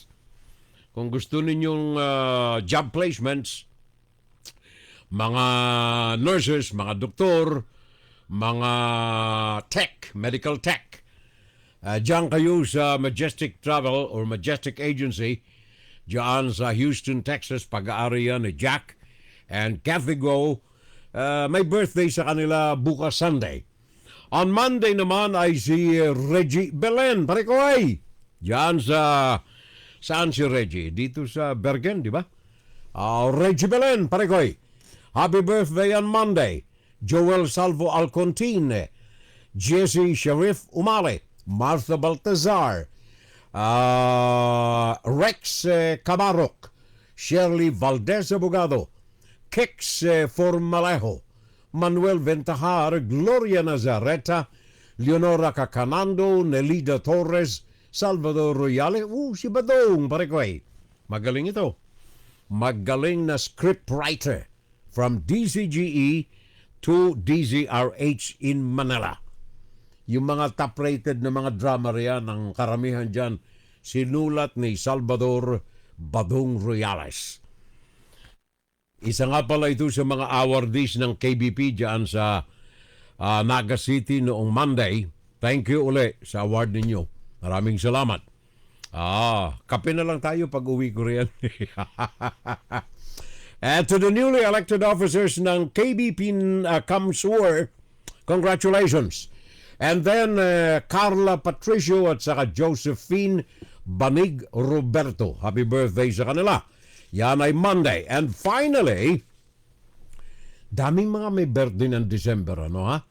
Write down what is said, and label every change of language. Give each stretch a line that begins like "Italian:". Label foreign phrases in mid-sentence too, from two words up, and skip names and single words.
Filipino: Kung gusto ninyong
English: job placements,
Filipino: mga nurses, mga doktor, mga tech,
English: medical tech,
Filipino: dyan kayo sa Majestic Travel or Majestic Agency, dyan sa Houston, Texas, pag-aari yan ni Jack and Kathy Go. May birthday sa kanila bukas Sunday.
English: On Monday
Filipino: naman ay si Reggie Belen, pare ko diyan saan si Reggie? Dito sa Bergen, di ba? Reggie Belen, pare ko
English: happy birthday on Monday.
Filipino: Joel Salvo Alcontine, Jesse Sharif Umale, Martha Baltazar, Rex Camarok, Shirley Valdez Abogado, Kix Formalejo, Manuel Ventajar, Gloria Nazareta, Leonora Cacanando, Nelida Torres, Salvador Royale. Si Badong, pare ko magaling ito. Magaling na scriptwriter
English: from DCGE to DZRH in Manila.
Filipino: Yung mga top-rated na mga drama riyan, ang karamihan dyan, sinulat ni Salvador Badong Royales. Isa nga pala ito sa mga awardees ng KBP dyan sa Naga City noong Monday.
English: Thank you
Filipino: uli sa award ninyo. Maraming salamat. Kape na lang tayo pag uwi ko riyan.
English: And to the newly elected officers ng KBP Kamsur, congratulations. And then
Filipino: Carla Patricio at saka Josephine Banig Roberto.
English: Happy birthday
Filipino: sa kanila. Yan ay Monday.
English: And finally,
Filipino: daming mga may birthday ng December, ano ha?